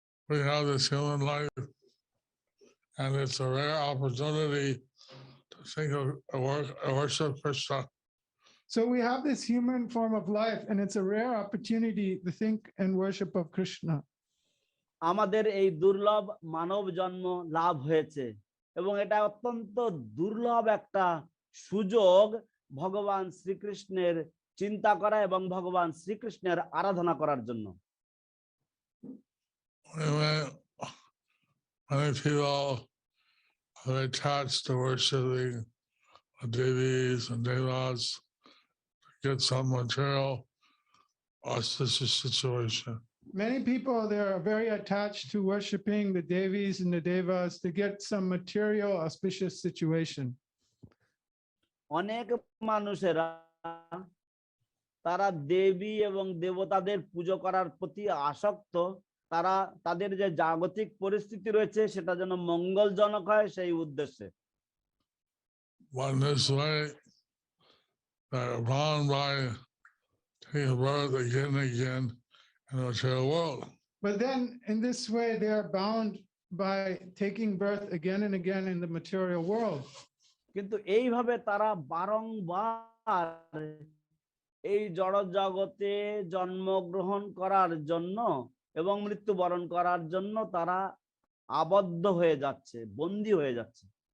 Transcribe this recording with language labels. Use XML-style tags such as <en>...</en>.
<en>We have this human life, and it's a rare opportunity to think of worship Krishna. So we have this human form of life, and it's a rare opportunity to think and worship of Krishna.</en> <bn>আমাদের এই দুর্লভ মানব জন্ম লাভ হয়েছে এবং এটা অত্যন্ত দুর্লভ একটা সুযোগ ভগবান শ্রীকৃষ্ণের চিন্তা করা এবং ভগবান শ্রীকৃষ্ণের আরাধনা করার জন্য।</bn> <en>Many people are attached to worshiping Devis and Devas to get some material auspicious situation. Many people, they are very attached to worshiping the Devis and the Devas to get some material auspicious situation.</en> <bn>অনেক মানুষেরা তারা দেবী এবং দেবতাদের পুজো করার প্রতি আসক্ত, তারা তাদের যে জাগতিক পরিস্থিতি রয়েছে সেটা যেন মঙ্গলজনক হয় সেই উদ্দেশ্যে।</bn> <en>One this way, they're bound by taking birth again and again in the material world. But then in this way, they are bound by taking birth again and again in the material world.</en> <bn>কিন্তু এইভাবে তারা বারংবার এই জড় জগতে জন্মগ্রহণ করার জন্য এবং মৃত্যুবরণ করার জন্য তারা আবদ্ধ হয়ে যাচ্ছে, বন্দী হয়ে যাচ্ছে।</bn>